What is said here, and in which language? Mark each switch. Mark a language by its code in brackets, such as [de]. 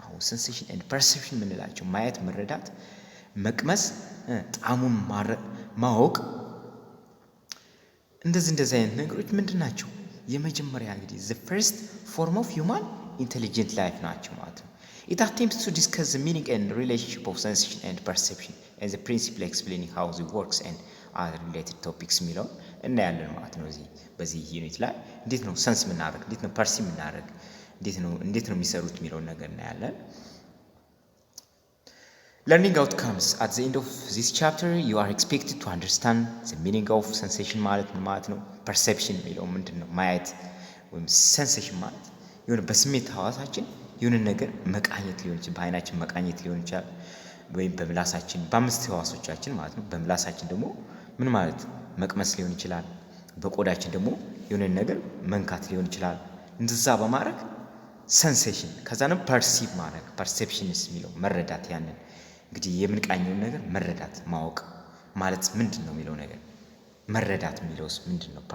[am] ሴንሴሽን ኤንድ ፐርሴፕሽን የምንላቸው ማየት፣ መረዳት፣ መቅመስ፣ ጣዕሙን ማወቅ፣ እንደዚህ አይነት ነገሮች ምንድን ናቸው? የመጀመሪያ እንግዲህ [en] the first form of human intelligent life [am] ናቸው ማለት ነው። [en] It attempts to discuss the meaning and relationship of sensation and perception and the principle explaining how they works and other related topics [am] የሚለውን እናያለን ማለት ነው። በዚህ ዩኒት ላይ እንዴት ነው ሰንስ የምናደርግ፣ እንዴት ነው ፐርሲቭ የምናደርግ፣ እንዴት ነው የሚሰሩት የሚለውን ነገር እናያለን። [en] Learning outcomes. At the end of this chapter, you are expected to understand the meaning of sensation [am] ማለት ነው። [en] perception [am] የሚለው ምንድን ነው? ማየት ወይም sensation ማለት የሆነ በስሜት ሐዋሳችን የሆነ ነገር መቃኘት ሊሆን ይችላል። በአይናችን መቃኘት ሊሆን ይችላል፣ ወይም በምላሳችን በአምስት ሕዋሶቻችን ማለት ነው። በምላሳችን ደግሞ ምን ማለት መቅመስ ሊሆን ይችላል። በቆዳችን ደግሞ የሆነ ነገር መንካት ሊሆን ይችላል። እንደዛ በማድረግ ሰንሴሽን፣ ከዛ ነው ፐርሲቭ ማድረግ። ፐርሴፕሽንስ የሚለው መረዳት፣ ያንን እንግዲህ የምንቃኘውን ነገር መረዳት ማወቅ ማለት ምንድን ነው የሚለው ነገር መረዳት የሚለውስ ምንድን ነው?